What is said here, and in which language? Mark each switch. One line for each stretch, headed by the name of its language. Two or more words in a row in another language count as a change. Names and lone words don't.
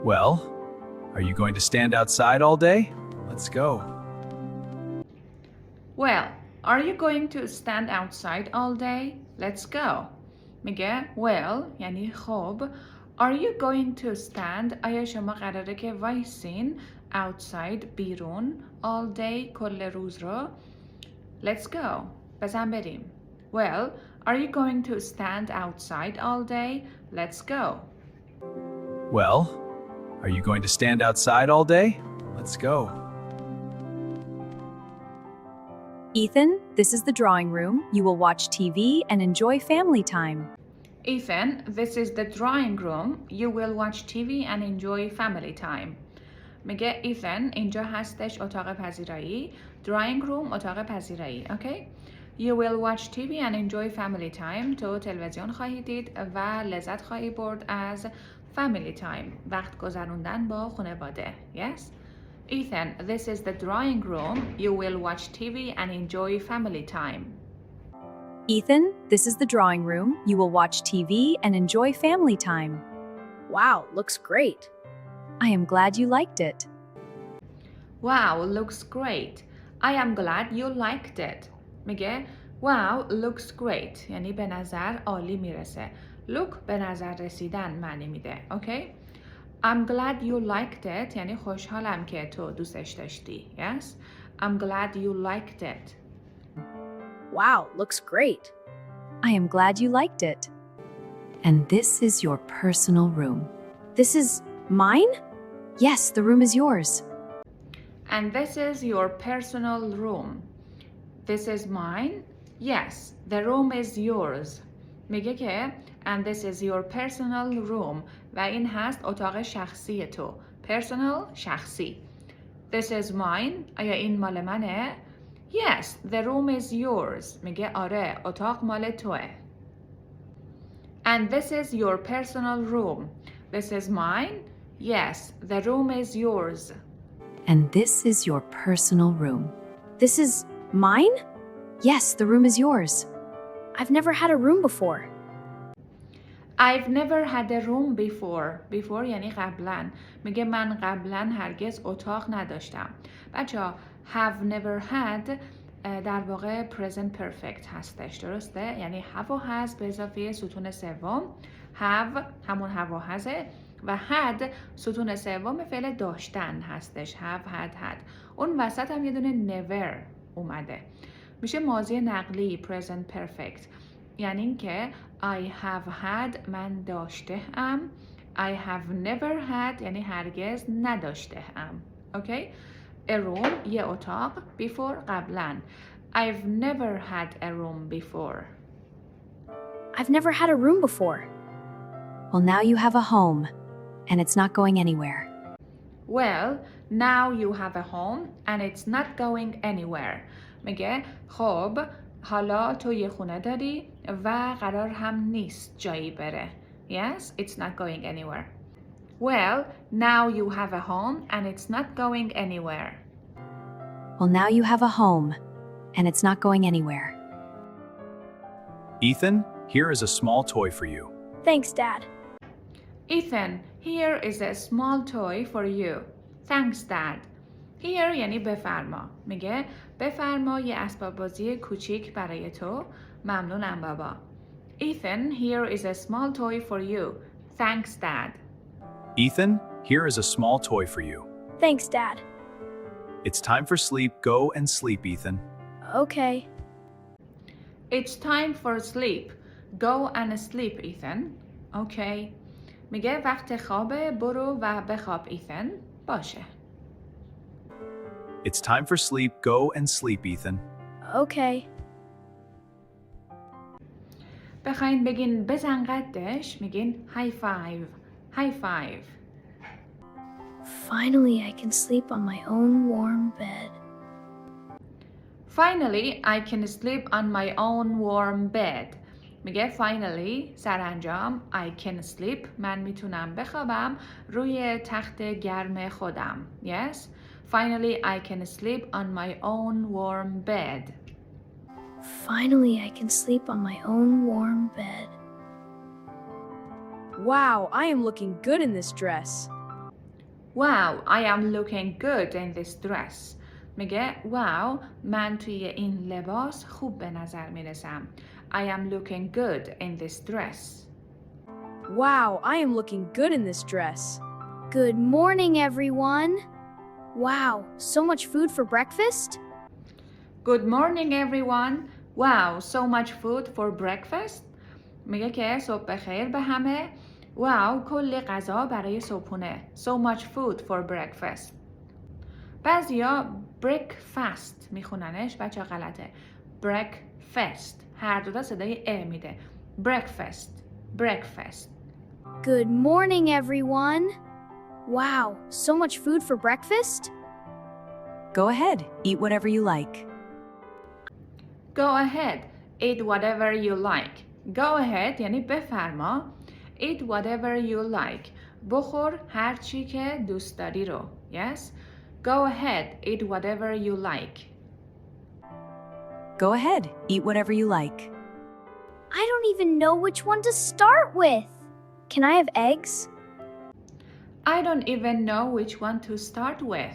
English: Well, are you going to stand outside all day? Let's go. Well, are you going to stand outside all day? Let's go.
Persian: میگه well یعنی خب.
English: Are you going to stand؟
Persian: آیا شما قراره که وایسین outside بیرون
English: all day
Persian: کل روز رو؟
English: Let's go.
Persian: بزن بریم.
English: Well, are you going to stand outside all day? Let's go. Well, are you going to stand outside all day? Let's go. Ethan, this is the drawing room. You will watch TV and enjoy family time. Ethan, this is the drawing room. You will watch TV and enjoy family time.
Persian: میگه ایثن اینجا هستش اتاق پذیرایی.
English: Drawing room
Persian: اتاق پذیرایی.
English: Okay? You will watch TV and enjoy family time.
Persian: تو تلویزیون خواهی دید و لذت خواهی برد از
English: family time.
Persian: وقت گذروندن با خانواده.
English: Yes? Ethan, this is the drawing room. You will watch TV and enjoy family time. Ethan, this is the drawing room. You will watch TV and enjoy family time. Wow, looks great. I am glad you liked it. Wow, looks great. I am glad you liked it. میگه Wow, looks great.
Persian: یعنی به نظر عالی میرسه. Look به نظر رسیدن معنی میده.
English: Okay? I'm glad you liked it.
Persian: یعنی خوشحالم که تو دوستش داشتی.
English: Yes? I'm glad you liked it. Wow, looks great. I am glad you liked it. And this is your personal room. This is mine? Yes, the room is yours. And this is your personal room. This is mine? Yes, the room is yours.
Persian: میگه که
English: and this is your personal room
Persian: و این هست اتاق شخصی تو. Personal شخصی.
English: This is mine.
Persian: آیا این مال منه؟
English: Yes, the room is yours.
Persian: میگه آره اتاق مال توه.
English: And this is your personal room. This is mine. Yes, the room is yours. And this is your personal room. This is mine? Yes, the room is yours. I've never had a room before. I've never had a room before.
Persian: Before یعنی قبلا. میگه من قبلا هرگز اتاق نداشتم. بچه‌ها
English: have never had
Persian: در واقع
English: present perfect
Persian: هستش. درسته؟ یعنی have و has به اضافه ستون سوم. have همون have و hasه و had ستون سوم فعل داشتن هستش.
English: have had.
Persian: اون وسط هم یه دونه never اومده. میشه ماضی نقلی
English: present perfect.
Persian: یعنی اینکه
English: I have had
Persian: من داشته ام.
English: I have never had
Persian: یعنی هرگز نداشته ام. اوکی؟
English: A room
Persian: یه اتاق before قبلا.
English: I've never had a room before. I've never had a room before. Well, now you have a home, and it's not going anywhere. Well, now you have a home and it's not going anywhere.
Persian: میگه خب حالا تو یه خونه داری و قرار هم نیست جایی بره.
English: Yes, it's not going anywhere. Well, now you have a home and it's not going anywhere. Well, now you have a home, and it's not going anywhere. Ethan, here is a small toy for you. Thanks, Dad. Ethan, here is a small toy for you. Thanks, Dad. Here
Persian: یعنی بفرما. میگه بفرما یه اسباب بازی کوچیک برای تو. ممنونم بابا.
English: Ethan, here is a small toy for you. Thanks, Dad. Ethan, here is a small toy for you. Thanks, Dad. It's time for sleep. Go and sleep, Ethan. Okay. It's time for sleep. Go and sleep, Ethan.
Persian: Okay. میگه وقت خوابه برو و بخواب Ethan. باشه.
English: It's time for sleep. Go and sleep, Ethan. Okay.
Persian: بخواین بگین بزن قدش میگین
English: high five. High five. Finally, I can sleep on my own warm bed. Finally, I can sleep on my own warm bed.
Persian: میگه finally سرانجام
English: I can sleep
Persian: من میتونم بخوابم روی تخت گرم خودم.
English: Yes? Finally, I can sleep on my own warm bed. Finally, I can sleep on my own warm bed. Wow, I am looking good in this dress. Wow, I am looking good in this dress.
Persian: میگه wow من توی این لباس خوب به نظر میرسم.
English: I am looking good in this dress. Wow, I am looking good in this dress. Good morning, everyone. Wow, so much food for breakfast? Good morning everyone. Wow, so much food for breakfast.
Persian: میگه که صبح بخیر به همه. واو کلی غذا برای صبحونه.
English: So much food for breakfast.
Persian: بعضیا breakfast میخوننش بچه غلطه. breakfast هر دو تا صدای ا میده.
English: breakfast breakfast. Good morning, everyone. Wow, so much food for breakfast? Go ahead, eat whatever you like. Go ahead, eat whatever you like. Go ahead
Persian: یعنی بفرما.
English: Eat whatever you like.
Persian: بخور هر چی که دوست داری رو.
English: Yes? Go ahead, eat whatever you like. Go ahead, eat whatever you like. I don't even know which one to start with. Can I have eggs? I don't even know which one to start with.